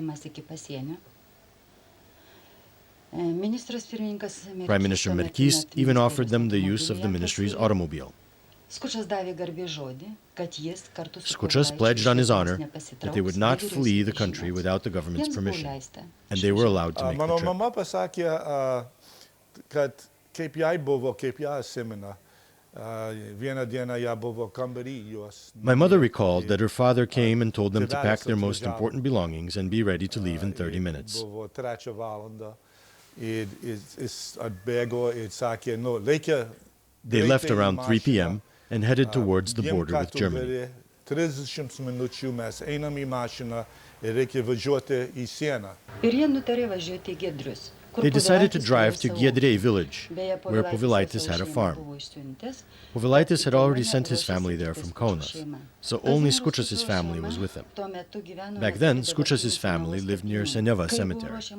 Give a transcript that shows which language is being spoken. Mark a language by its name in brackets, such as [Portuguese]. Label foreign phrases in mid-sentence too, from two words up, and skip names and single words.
[English] Prime Minister Merkys even offered them the use of the ministry's automobile. Skučas pledged on his honor that they would not flee the country without the government's permission, and they were allowed to make the trip. [Lithuanian] Mama pasakė, kad kaip jai buvo, kaip ją atsimena. Vieną dieną ją buvo kambary jos. [English] My mother recalled that her father came and told them to pack their most important belongings and be ready to leave in 30 minutes. [Lithuanian] Buvo 3 valandą. Jis atbėgo ir sakė, nu, reikia. [English] They left around 3 p.m. and headed towards the border with Germany. [Lithuanian] 30 minučių mes einam į mašiną ir reikia važiuoti į sieną. [English] They decided to drive to Giedrė village, where Povilaitis had a farm. Povilaitis had already sent his family there from Kaunas, so only Skučas' family was with him. Back then, Skučas' family lived near Seneva cemetery.